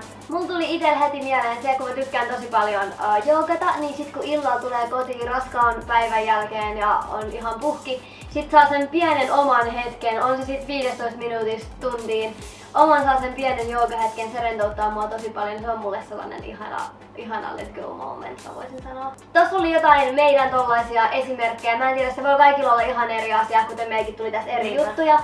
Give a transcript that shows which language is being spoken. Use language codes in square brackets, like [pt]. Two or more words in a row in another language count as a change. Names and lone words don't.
[fi] Mulla tuli itsellä heti mieleen se, kun mä tykkään tosi paljon joogata, niin sit kun illalla tulee kotiin raskaan päivän jälkeen ja on ihan puhki, sit saa sen pienen oman hetken, on se sit 15 minuutista tuntiin, oman saa sen pienen joogahetken, se rentouttaa mua tosi paljon, se on mulle sellainen ihana [en] let go moment, [fi] mä voisin sanoa. Tossa oli jotain meidän tollaisia esimerkkejä, mä en tiedä, se voi kaikilla olla ihan eri asia, kuten meikin tuli tässä eri juttuja.